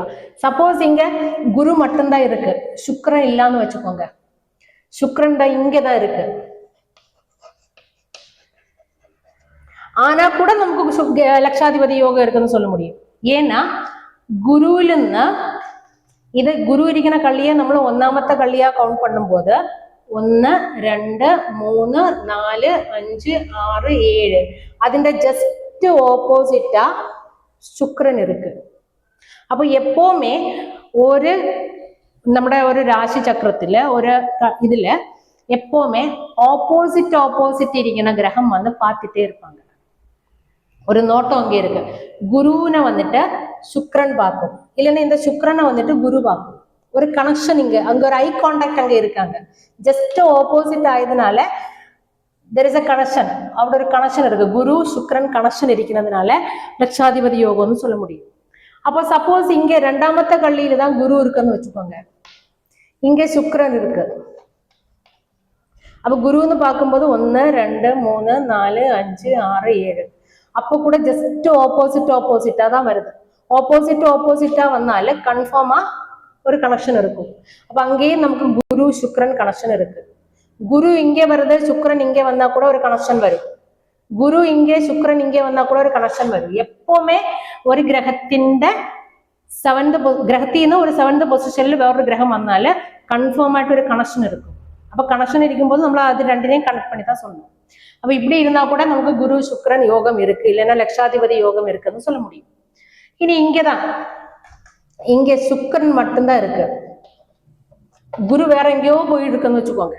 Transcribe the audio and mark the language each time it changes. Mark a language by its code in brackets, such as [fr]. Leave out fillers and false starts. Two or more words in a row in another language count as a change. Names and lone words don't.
[ta] சப்போஸ் இங்க குரு மட்டும்தான் இருக்கு, சுக்கிரன் இல்லான்னு வச்சுக்கோங்க. சுக்கிரன் தான் இங்கதான் இருக்கு, ஆனா கூட நமக்கு லட்சாதிபதி யோகம் இருக்குன்னு சொல்ல முடியும். ஏன்னா குருவில இருந்து இது குரு இருக்கிற கள்ளியை [ml] നമ്മൾ ഒന്നാമത്തെ കള്ളിയാ കൗണ്ട് [ta] பண்ணும்போது 1, 2, 3, 4, 5, 6, 7 അതിന്റെ ஜஸ்ட் ஓப்போசிட்டா சுக்கிரன் இருக்கு. அப்போ எப்பவுமே ஒரு [ml] നമ്മുടെ ഒരു രാശി ചക്രത്തില് ഒരു ഇതില് [ta] எப்பவுமே ஆப்போசிட் இருக்கிற கிரகம் வந்து பார்த்துட்டே இருப்பாங்க. ஒரு நோட்டம் அங்கே இருக்கு. குருவினை வந்துட்டு சுக்கிரன் பார்க்கும், இல்லைன்னா இந்த சுக்கிரனை வந்துட்டு குரு பார்க்கும். ஒரு கனெக்ஷன் இங்க, அங்க ஒரு ஐ கான்டாக்ட் அங்க இருக்காங்க. ஜஸ்ட் ஆப்போசிட் ஆயதுனால [en] there is a connection, [ta] அவரோட ஒரு கனெக்ஷன் இருக்கு. குரு சுக்கிரன் கனெக்ஷன் இருக்கிறதுனால லட்சாதிபதி யோகம்னு சொல்ல முடியும். அப்போ சப்போஸ் இங்க ரெண்டாமത്തെ கள்ளியில தான் குரு இருக்குன்னு வச்சுக்கோங்க, இங்க சுக்கிரன் இருக்கு. அப்ப குருன்னு பார்க்கும்போது 1, 2, 3, 4, 5, 6, 7 அப்போ கூட ஜஸ்ட் ஆப்போசிட்டா தான் வருது. ஆப்போசிட்டா வந்தால கன்ஃபார்மா ஒரு கனெக்ஷன் இருக்கும். அப்ப அங்கேயும் நமக்கு குரு சுக்கிரன் கனெக்ஷன் இருக்கு. குரு இங்கே வருது, சுக்கிரன் இங்கே வந்தா கூட ஒரு கனெக்ஷன் வரும். குரு இங்கே சுக்கிரன் இங்கே வந்தா கூட ஒரு கனெக்ஷன் வரும். எப்பவுமே ஒரு கிரகത്തിന്റെ கிரகத்தின்னு ஒரு 7th [ml] പൊസിഷനിൽ വേറൊരു [ta] கிரகம் வந்தால கன்ஃபார்ம் ஆயிட்டு ஒரு கனெக்ஷன் இருக்கும். அப்ப கனெக்ஷன் இருக்கும்போது நம்மள அது ரெண்டையும் கனெக்ட் பண்ணி தான் சொல்லணும். அப்ப இப்படி இருந்தா கூட நமக்கு குரு சுக்கிரன் யோகம் இருக்கு, இல்லைன்னா லட்சாதிபதி யோகம் இருக்குன்னு சொல்ல முடியும். இனி இங்கதான், இங்க சுக்கிரன் மட்டும்தான் இருக்கு, குரு வேற எங்கேயோ போயிட்டு இருக்குன்னு வச்சுக்கோங்க.